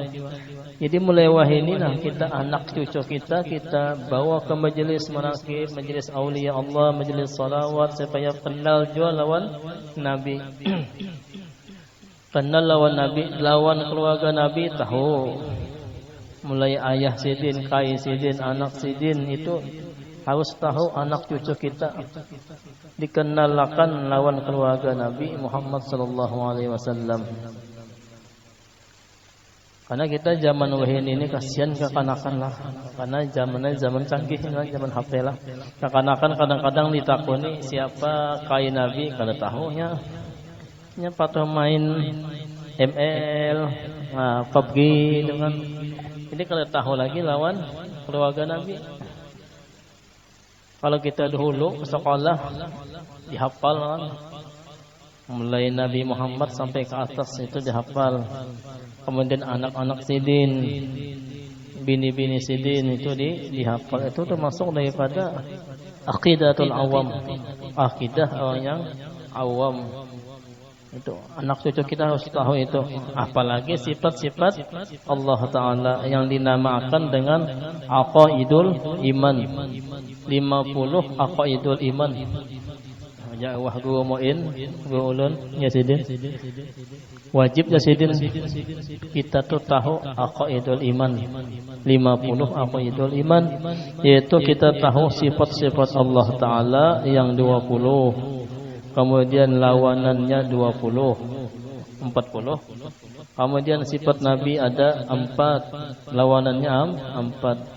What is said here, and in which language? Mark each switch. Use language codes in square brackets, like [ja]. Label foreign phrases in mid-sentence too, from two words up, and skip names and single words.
[bjn] Jadi mulai wahini nah kita anak cucu kita bawa ke majelis manaqib, majelis aulia Allah, majelis salawat supaya kenal juga lawan Nabi. Kenal lawan Nabi, lawan keluarga Nabi tahu. Mulai ayah sidin, kai sidin, anak sidin itu harus tahu anak cucu kita. Dikenalkan lawan keluarga Nabi Muhammad [ar] sallallahu alaihi wasallam. [bjn] Karena kita zaman wahini ini kasihan kekanakan lah. Karena zamannya zaman canggih, zaman HP lah. Kekanakan kadang-kadang ditakuni siapa kai Nabi, kada tahunya. Nya patuh main ML, PUBG dengan ini kada tahu lagi lawan keluarga Nabi. Kalau kita dahulu ke sekolah dihafal kan. Mulai Nabi Muhammad sampai ke atas itu dihafal. Kemudian anak-anak sidin, bini-bini sidin itu dihafal. Itu termasuk daripada [ar] aqidatul awam, [bjn] akidah orang yang awam. Itu anak cucu kita harus tahu itu. Apalagi sifat-sifat Allah Ta'ala yang dinamakan dengan [ar] aqaidul iman. 50 aqaidul iman. [bjn] Ya wah guru muin, guru ulun ya sidin. Wajib ya sidin kita tuh tahu [ar] aqaidul iman. [bjn] 50 [ar] aqaidul iman, [bjn] yaitu kita tahu sifat-sifat Allah Ta'ala yang 20. Kemudian lawanannya 20, 40. Kemudian sifat Nabi ada 4, lawanannya 4.